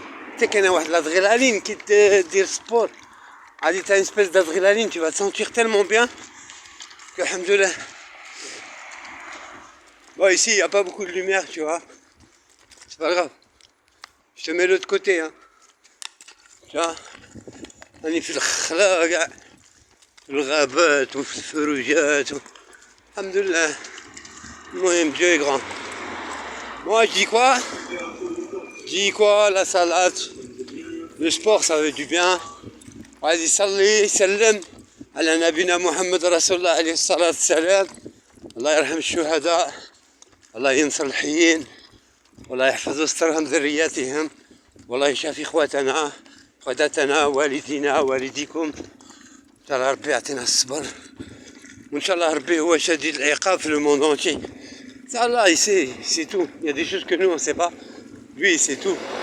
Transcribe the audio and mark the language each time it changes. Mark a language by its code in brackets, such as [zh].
[fr] Tu sais qu'il y a l'adrénaline qui te dit le sport. Allez, t'as une espèce d'adrénaline, tu vas te sentir tellement bien que, alhamdoulilah. Bon, ici, il n'y a pas beaucoup de lumière, tu vois. C'est pas grave. Je te mets l'autre côté, hein. Tu vois. On est [ar] في الخلا كاع في الغابات وفي الفروجات alhamdoulilah. المهم [fr] Dieu est grand. Moi je dis quoi? La salade, le sport ça veut du bien. [ar] وعايز يصلي يسلم على نبينا محمد رسول الله عليه الصلاة والسلام. الله يرحم الشهداء، الله ينصر الحيين، والله يحفظ استرهم ذرياتهم، والله يشافي اخواتنا والدينا والديكم. ان شاء الله ربي يعطينا الصبر، وان شاء الله ربي هو شديد العقاب في [fr] الموند entier. Ça Allah il sait, c'est tout. Il y a des choses que nous on ne sait pas. Lui c'est tout.